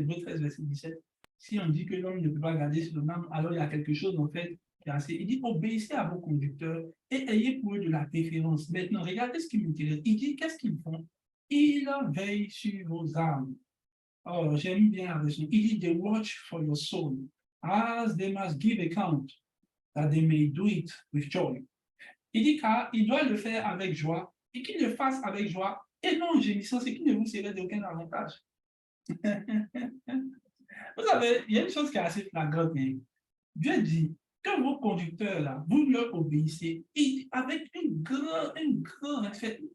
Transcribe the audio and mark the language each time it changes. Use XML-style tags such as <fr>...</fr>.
<fr>Hébreux 13, verset 17. Si on dit que l'homme ne peut pas garder son âme, alors il y a quelque chose en fait qui est assez. Il dit obéissez à vos conducteurs et ayez pour eux de la déférence. Maintenant, regardez ce qui m'intéresse. Il dit qu'est-ce qu'ils font? Ils veillent sur vos âmes. Oh, j'aime bien la version. Il dit</fr> <en>they watch for your soul, as they must give account, that they may do it with joy.</en> <fr>Il dit qu'il doit le faire avec joie et qu'il le fasse avec joie et non en gémissant, ce qui ne vous serait d'aucun avantage. Vous savez, il y a une chose qui est assez flagrante. Dieu dit que vos conducteurs, là, vous leur obéissez et avec un grand respect.</fr>